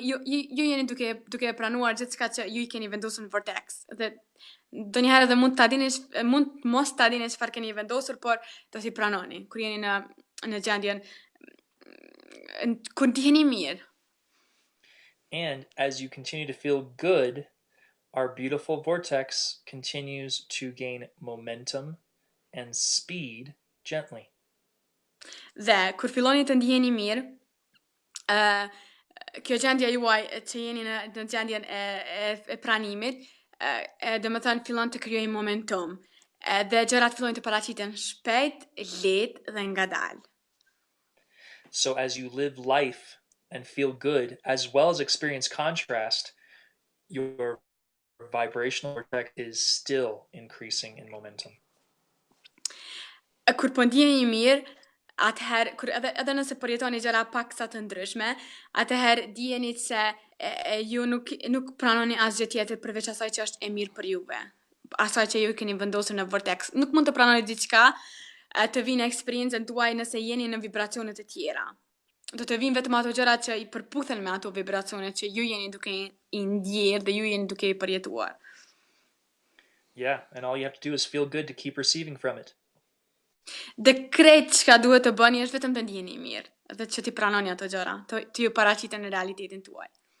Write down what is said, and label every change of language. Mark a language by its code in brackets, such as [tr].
[sq] Ju jeni duke e pranuar gjithçka që ju i keni vendosur në vortex. Dhe donjëherë edhe mund mos ta dini çfarë keni vendosur, por do t'i pranoni kur jeni në gjendjen kur ndiheni mirë. [en] And as you continue to feel good, our beautiful vortex continues to gain momentum and speed gently. [sq] Dhe kur filloni të ndiheni mirë, kjo gjendja juaj që jeni në gjendjen e pranimit, dhe më thënë fillon të krijojë momentum. Dhe gjërat fillojnë të paraqiten shpejt, lehtë dhe ngadalë. [en] So as you live life and feel good, as well as experience contrast, your vibrational vortex is still increasing in momentum. [sq] Kur po ndiheni mirë, atëherë, kur edhe nëse përjetoni gjëra pak sa të ndryshme, atëherë dijeni se ju nuk pranoni asgjë tjetër përveç asaj që është e mirë për juve. Asaj që ju keni vendosur në vortex. Nuk mund të pranoni diçka të vinë eksperiencën tuaj nëse jeni në vibracione të tjera. Do të vinë vetëm ato gjëra që i përputhen me ato vibracione që ju jeni duke i ndjerë dhe ju jeni duke i përjetuar. [en] Yeah, and all you have to do is feel good to keep receiving from it. [sq] Dhe krejt çka duhet të bëni është vetëm të ndiheni mirë dhe që ti pranoni ato gjëra, të ju paraqiten në realitetin tuaj.